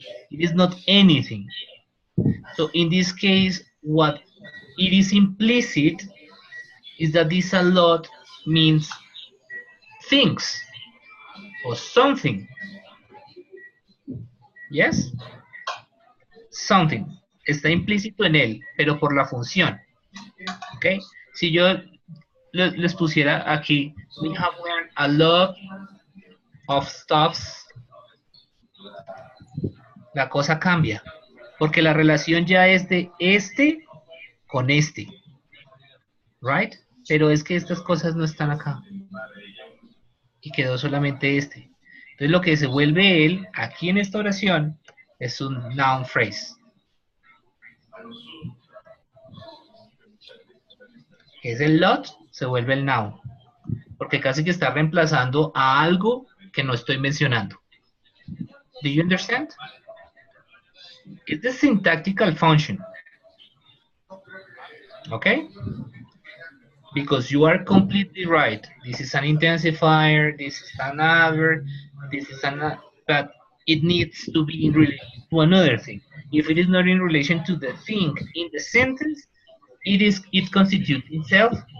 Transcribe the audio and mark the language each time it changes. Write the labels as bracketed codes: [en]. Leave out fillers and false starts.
[en] It is not anything. So in this case, what it is implicit is that this a lot means things or something. Yes? Something. [es] Está implícito en él, pero por la función. ¿Ok? Si yo les pusiera aquí, [en] we have learned a lot of stuffs, [es] la cosa cambia. Porque la relación ya es de este con este. Right? Pero es que estas cosas no están acá. Y quedó solamente este. Entonces lo que se vuelve él, aquí en esta oración, es un noun phrase. Es el lot, se vuelve el noun. Porque casi que está reemplazando a algo que no estoy mencionando. [en] Do you understand? It's the syntactical function. Okay? Because you are completely right. This is an intensifier, this is an adverb, this is an... But it needs to be in relation to another thing. If it is not in relation to the thing in the sentence, it constitutes itself